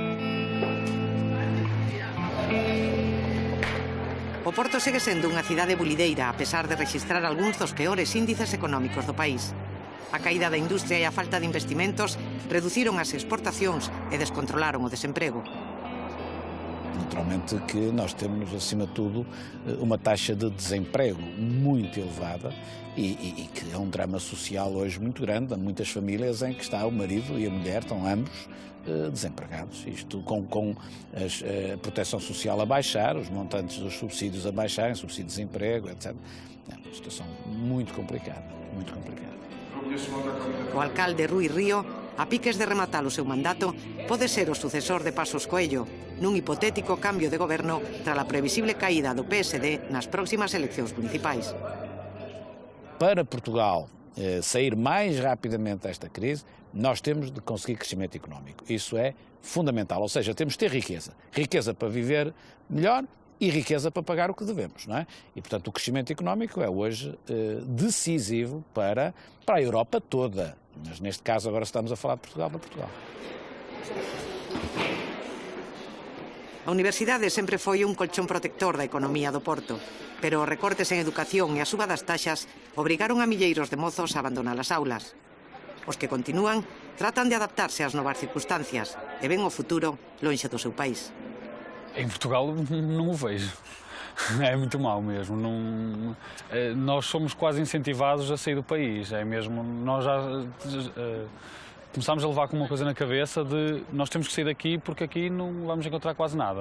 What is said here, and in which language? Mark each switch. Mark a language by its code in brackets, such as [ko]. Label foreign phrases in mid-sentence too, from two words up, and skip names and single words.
[gl] O Porto segue sendo unha cidade bulideira, a pesar de registrar algúns dos peores índices económicos do país. A caída da industria e a falta de investimentos reduciron as exportacións e descontrolaron o desemprego. [pt] Naturalmente que nós temos, acima de tudo, uma taxa de desemprego muito elevada e que é um drama social hoje muito grande. Há muitas famílias em que está o marido e a mulher, estão ambos desempregados. Isto com a proteção social a baixar, os montantes dos subsídios a baixarem, subsídio de desemprego, etc. É uma situação muito complicada, muito complicada. [gl] O alcalde Rui Río, a piques de rematar o seu mandato, pode ser o sucesor de Pasos Coello nun hipotético cambio de goberno tras a previsible caída do PSD nas próximas eleccións municipais. [pt] Para Portugal sair mais rapidamente desta crise, nós temos de conseguir crescimento económico. Isso é fundamental, ou seja, temos de ter riqueza. Riqueza para viver melhor e riqueza para pagar o que devemos, não é? E, portanto, o crescimento económico é hoje decisivo para a Europa toda. Mas, neste caso, agora estamos a falar de Portugal para Portugal. [gl] A universidade sempre foi un colchón protector da economía do Porto, pero os recortes en educación e a suba das taxas obrigaron a milleiros de mozos a abandonar as aulas. Os que continúan tratan de adaptarse ás novas circunstancias e ven o futuro lonxe do seu país. [pt] Em Portugal não o vejo. É muito mau mesmo. Nós somos quase incentivados a sair do país. É mesmo, nós já começámos a levar com uma coisa na cabeça de nós temos que sair daqui porque aqui não vamos encontrar quase nada.